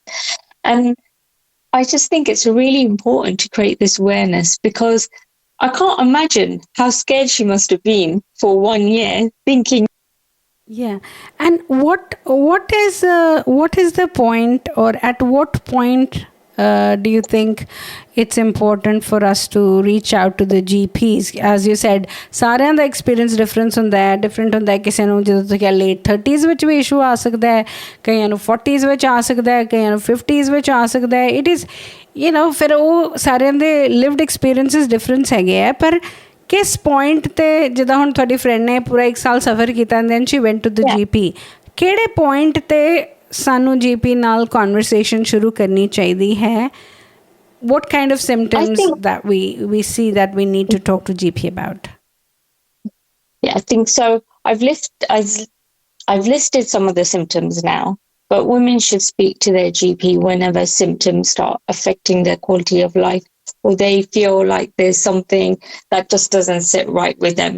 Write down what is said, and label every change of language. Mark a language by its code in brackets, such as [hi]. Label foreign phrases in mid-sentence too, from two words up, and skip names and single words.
[en] And I just think it's really important to create this awareness, because I can't imagine how scared she must have been for 1 year, thinking. Yeah, and what is the point, or at what point do you think it's important for us to reach out to the GPs? As you said, [pa] ਸਾਰਿਆਂ ਦਾ [en] experience different [pa] ਹੁੰਦਾ ਹੈ ਕਿਸੇ ਨੂੰ ਜਦੋਂ ਤੁਸੀਂ late 30s ਵਿੱਚ ਵੀ issue ਆ ਸਕਦਾ ਹੈ, ਕਈਆਂ ਨੂੰ 40s ਵਿੱਚ ਆ ਸਕਦਾ ਹੈ, ਕਈਆਂ ਨੂੰ 50s ਵਿੱਚ ਆ ਸਕਦਾ ਹੈ. [en] It is [pa] ਫਿਰ ਉਹ ਸਾਰਿਆਂ ਦੇ [en] lived experiences difference [pa] ਹੈਗੇ ਆ. ਪਰ ਕਿਸ point ਤੇ, ਜਿੱਦਾਂ ਹੁਣ ਤੁਹਾਡੀ friend ਨੇ ਪੂਰਾ 1 ਸਾਲ ਸਫ਼ਰ ਕੀਤਾ [en] and then she went to the GP, [pa] ਕਿਹੜੇ point ਤੇ ਸਾਨੂੰ GP ਨਾਲ conversation ਸ਼ੁਰੂ ਕਰਨੀ ਚਾਹੀਦੀ ਹੈ [en] what kind of symptoms that we see that we need to talk to GP about? Yeah, I think so. I've listed some of the symptoms now, but women should speak to their GP whenever symptoms start affecting their quality of life, or they feel like there's something that just doesn't sit right with them.